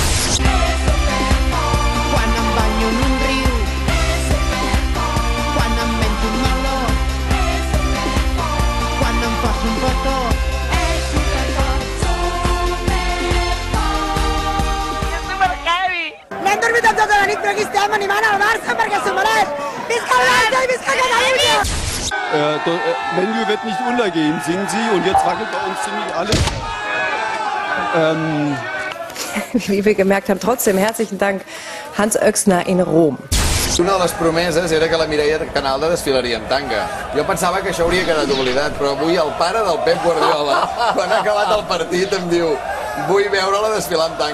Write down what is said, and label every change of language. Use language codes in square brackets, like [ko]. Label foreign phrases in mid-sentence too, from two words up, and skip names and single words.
[ca] Quan em banyo en un riu, quan em mento un meló, quan em poso un petó. N'hem dormit tota la nit, però aquí estem animant el Barça perquè s'ho mereix. Visca el Barça i visca Catalunya! [de] Menu wird nicht untergehen, singen sie, und jetzt wackelt bei uns ziemlich alles. Wie wir gemerkt haben, trotzdem herzlichen Dank Hans Oechsner in Rom. [ca] Una de les promeses era que la Mireia Canalda desfilaria en tanga. Jo pensava que això hauria quedat oblidat, però avui el pare del Pep Guardiola, quan ha acabat el partit, em diu: vull veure-la desfilar en tanga.